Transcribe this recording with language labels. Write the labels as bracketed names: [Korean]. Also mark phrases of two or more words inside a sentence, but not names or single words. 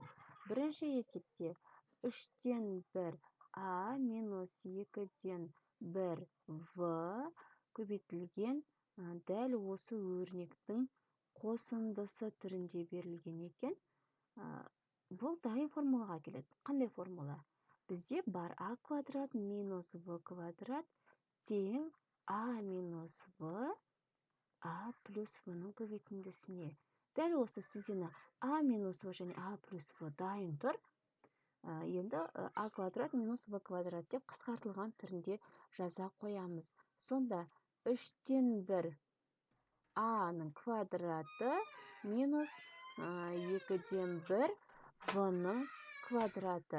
[Kazakh] Бірінші есепте 3-тен 1 а минус 2-ден 1 в көбейтілген дәл осы өрнектің қосындысы түрінде берілген екен. Бұл дайын формулаға келеді. Қандай формула? Бізде бар а квадрат минус в квадрат тең а минус в а плюс в-ның көбейтіндісіне. Дәл осы сызына а минус в және а плюс в дайын тұр. Енді а квадрат минус в квадрат деп қысқартылған түрінде жаза қоямыз. Сонда 3-тен 1 а-ның квадраты минус 2-ден 1 в-ның квадраты.